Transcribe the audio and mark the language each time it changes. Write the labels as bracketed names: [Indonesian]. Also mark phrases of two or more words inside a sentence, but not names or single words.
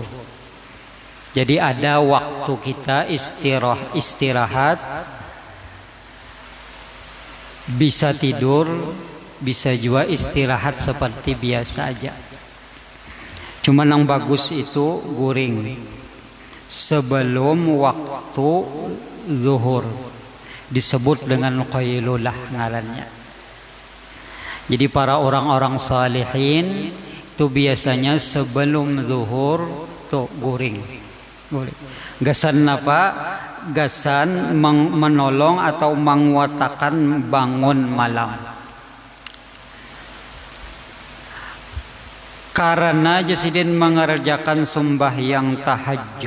[Indonesian] Jadi ada waktu kita istirahat, bisa tidur, bisa juga istirahat seperti biasa aja. [Banjar] Cuma yang bagus itu guring sebelum waktu zuhur, disebut dengan qailulah ngarannya. Jadi para orang-orang salihin itu biasanya sebelum zuhur tuh guring. Gasan apa? Gasan menolong atau menguatakan bangun malam. [Indonesian] Karena jasidin mengerjakan sembahyang tahajud.